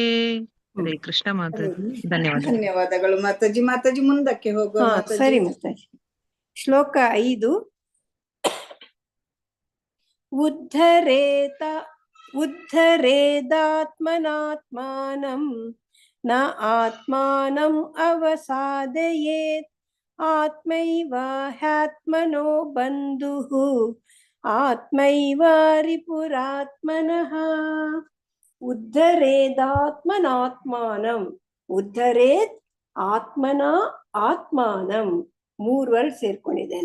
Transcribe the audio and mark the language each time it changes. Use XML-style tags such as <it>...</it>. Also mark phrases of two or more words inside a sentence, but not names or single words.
<kn>ಹರೇ ಕೃಷ್ಣ ಮಾತಾಜಿ. ಧನ್ಯವಾದ. ಧನ್ಯವಾದಗಳು ಮಾತಾಜಿ. ಮಾತಾಜಿ ಮುಂದಕ್ಕೆ ಹೋಗುವ ಮಾತಾಜಿ. ಸರಿ ಮಾತಾಜಿ. ಶ್ಲೋಕ 5.</kn> <sa>ಉದ್ಧರೇದಾತ್ಮನಾತ್ಮಾನಂ ನ ಆತ್ಮಾನಂ ಅವಸಾದಯೇತ್ ಆತ್ಮೈವ ಹ್ಯಾತ್ಮನೋ ಬಂಧುಃ ಆತ್ಮೈವ ರಿಪುರಾತ್ಮನಃ. ಉದ್ಧರೇದಾತ್ಮನಾತ್ಮಾನಂ, ಉದ್ಧರೇತ್ ಆತ್ಮನ ಆತ್ಮಾನಂ,</sa> <kn>3 ವರ್ಡ್ ಸೇರ್ಕೊಂಡಿದ್ದೇನೆ.</kn>